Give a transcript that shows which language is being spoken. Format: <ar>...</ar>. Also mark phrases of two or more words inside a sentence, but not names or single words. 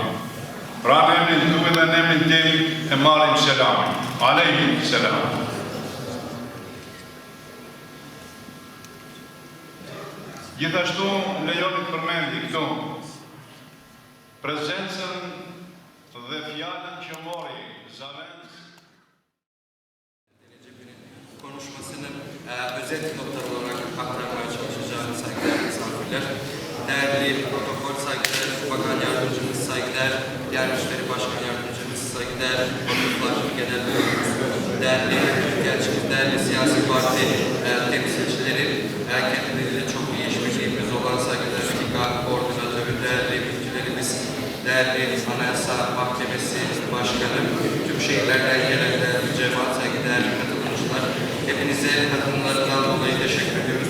<sq>Pra në emrin tuaj dhe në emrin tim e marrim selamin.</sq> <ar>عليكم سلام.</ar> <sq>Gjithashtu lejoni të përmendi këtu prezencën dhe fjalën që mori zavendës</sq> <tr>konuşmasının özet noktaları olarak aktarmaya çalışacağım saygıdeğer misafirler. Değerli protokol saygıdeğer, Bakan Yardımcımız saygıdeğer, Diyanet İşleri Başkan Yardımcımız saygıdeğer, Vakıflar Genel Müdürümüz, değerli Büyükelçimiz, değerli siyasi parti temsilcileri, kendileriyle çok iyi işbirliğimiz olan saygıdeğer TİKA koordinatörü, değerli bilgilerimiz, değerli Anayasa Mahkemesi Başkanı, tüm şehirlerden gelen değerli cemaat, saygıdeğer katılımcılar, hepinize katılımlarından dolayı teşekkür ediyoruz.</tr>